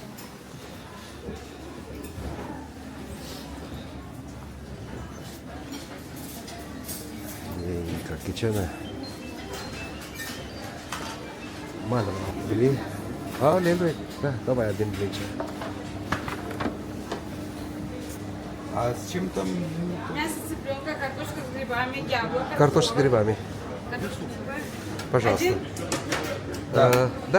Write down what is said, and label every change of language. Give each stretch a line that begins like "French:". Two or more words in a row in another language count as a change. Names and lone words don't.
Hindi: ये इनका किचन है। मालूम आपके लिए, हाँ ले लो एक। कब आया दिन नीचे?
Russian: Мясо, цыпленка, картошка с грибами, яблоко. Картошка с грибами. Картошка с грибами. Пожалуйста. Один? Да.